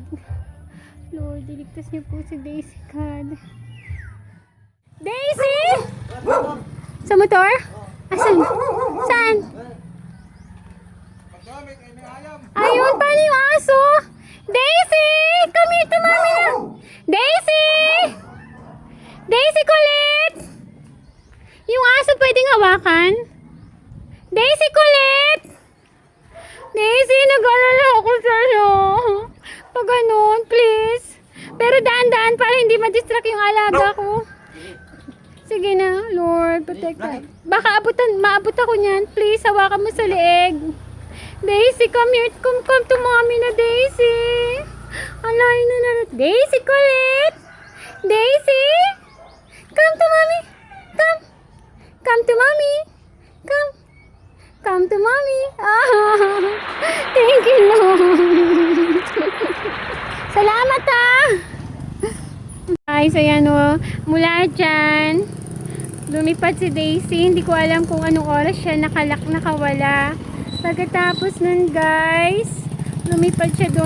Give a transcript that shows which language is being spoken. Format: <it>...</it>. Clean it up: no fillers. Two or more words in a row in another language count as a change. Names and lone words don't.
<tl>Lord, iligtas niyo po si Daisy God. Daisy! Sa motor? Asan? Saan? Ayun, paano yung aso? Daisy!</tl> <en>Come here to mommy na! Daisy! Daisy Colette!</en> <tl>Yung aso pwedeng hawakan? Daisy Colette! Daisy, nag-alala ako sa'yo. Pag ganun, please. Pero daan-daan para hindi ma-distract yung alaga ko. Sige na, Lord,</tl> <en>protect us.</en> <tl>Baka maabot ako niyan. Please, hawakan mo sa leeg. Daisy,</tl> <en>come here. Come to mommy na, Daisy.</en> <tl>Alay na. Daisy, Colette. Daisy.</tl> <en>Come to mommy. Come. Come to mommy. Come. Come to mommy. Thank you,</en> <tl>Lord. Salamat, Guys, ayan o. Mula dyan, lumipad si Daisy. Hindi ko alam kung anong oras siya nakawala. Pagkatapos nun, guys, lumipad siya doon.</tl>